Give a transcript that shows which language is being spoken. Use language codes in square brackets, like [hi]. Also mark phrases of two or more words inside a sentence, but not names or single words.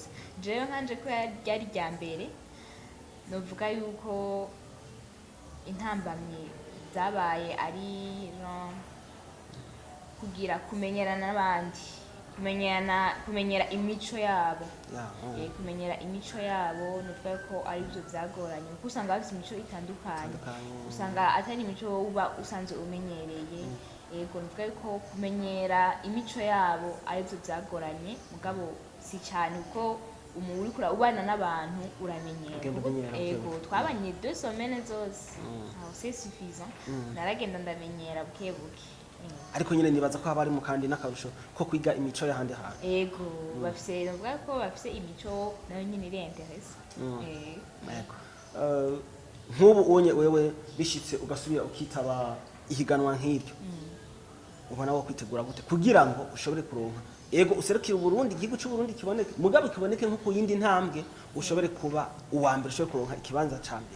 [rn] Jewe nkanje ko yari rya mbere novuga yuko intambamyi zabaye ari kugira kumenyerana n'abandi, kumenyera imico yabo, kumenyera imico yabo nuvuga ko ari byo byagoranye kuko usanga bafite imico itandukanye, usanga atari imico uba usanzwe umenyereye. Yego nuvuga ko kumenyera imico yabo ari byo byagoranye mugabo si cyane kuko uri kura ubana n'abantu uramenyera. Yego twabanye 2 semaines zose [fr] c'est suffisant, [rn] naragenda ndamenyera buke buke. Ariko nyine nibaza ko haba ari mu kandi n'akarusho ko kwiga imico y'ahandi hantu. Yego bafise novuga ko bafise imico nayo nyine iri interesse. Yego nk'ubu unye wewe bishitse ugasubira ukitaba ihiganwa nk'iryo ubona wo kwitegura gute kugira ngo ushobore kuronka ego userukira Burundi igihugu cy'u Burundi kiboneke mugabo kiboneke nko ku yindi ntambwe ushobore kuba uwa mbere ushobore kuronka ikibanza ca mbere.